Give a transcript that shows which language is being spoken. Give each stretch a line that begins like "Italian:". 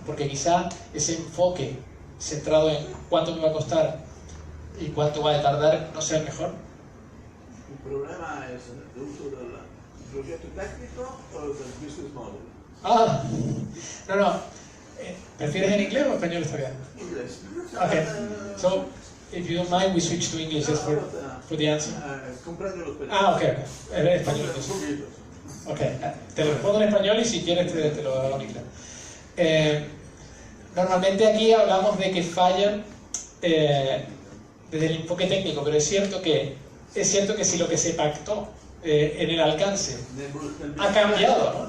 Spanish: Porque quizá ese enfoque centrado en cuánto me va a costar y cuánto va a tardar no sea el mejor. El problema es el uso del proyecto técnico o del business model. Ah, no. ¿Prefieres en inglés o en español está bien? Inglés.
English: Okay. So, if you don't mind, we switch to English just for the answer.
Spanish: Comprendo los pedaços. Ah, ok. En español entonces. Ok, te lo respondo en español y si quieres te lo hago en inglés. Normalmente aquí hablamos de que fallan desde el enfoque técnico, pero es cierto que si lo que se pactó en el alcance ha cambiado, ¿no?